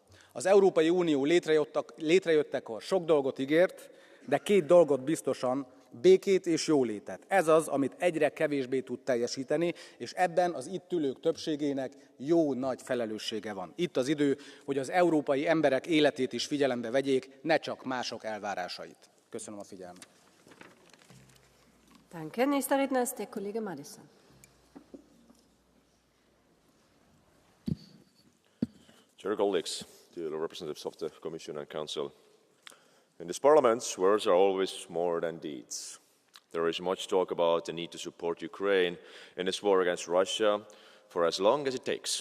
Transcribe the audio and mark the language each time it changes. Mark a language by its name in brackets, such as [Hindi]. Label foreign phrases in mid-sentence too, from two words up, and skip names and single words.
[Hungarian] Az Európai Unió létrejöttekor sok dolgot ígért, de 2 dolgot biztosan, békét és jólétet. Ez az, amit egyre kevésbé tud teljesíteni, és ebben az itt ülők többségének jó nagy felelőssége van. Itt az idő, hogy az európai emberek életét is figyelembe vegyék, ne csak mások elvárásait. Köszönöm a figyelmet. [German] Danke. Nächster Redner ist der Kollege Madison. [English] Chair, colleagues, dear representatives of the Commission and Council, in this Parliament, words are always more than deeds. There is much talk about the need to support Ukraine in its war against Russia for as long as it takes.